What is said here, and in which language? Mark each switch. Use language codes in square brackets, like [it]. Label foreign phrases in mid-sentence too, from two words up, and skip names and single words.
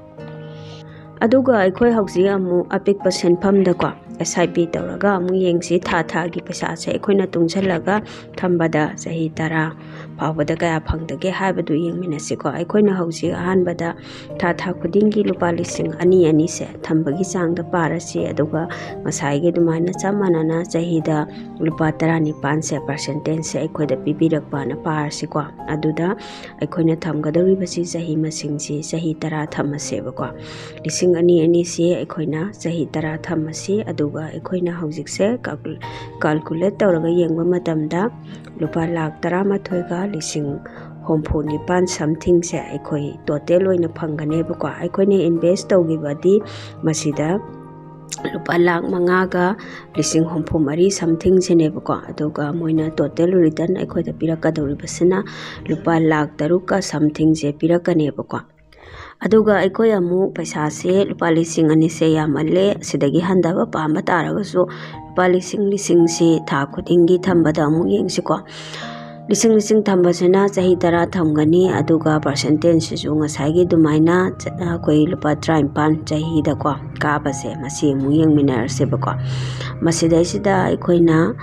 [mni] aduga akhoi hauji amu apik senpham da ko SIP tawraga amu yengsi tha gi paisa se akhoi na tungchalaga thambada chahi 10 pawbada kaya phangdage haibadu yengminasi ko akhoi na hauji ahanbada tha khudingi lupa lising ani se thambagi changda parasi aduga masai ge dumaina chamanana chahi da lupa 19 se percentage se akhoi da pibirakpa na parasi ko aduda akhoi na thamgadori basi chahi masing si chahi 10 thamase ba ko lising ani se akhoi na chahi 10 thamasi aduga akhoi na haujik se calculate tawraga yengba matamda lupa lakh 13 ga lising 64 something se akhoi total oina phangane ba ko akhoi ne invest tawgibadi masida lupa lakh 5 ga lising 64 something se ne ba ko aduga moina total return akhoi da pirakadori basina lupa lakh 3 ka something se pirakane ba ko aduga akhoi amu paisa se lupa lising ani se yamalle sidagi handaba pamba taragasu lupa lising se tha khudingi thambada amu yengsi ko lising thambasena chahi 10 thamgani aduga percentage su ngasai dumaina koi lupa 35 chahi da ko kabase masi mu yengminar se ba ko masidai sida aikoina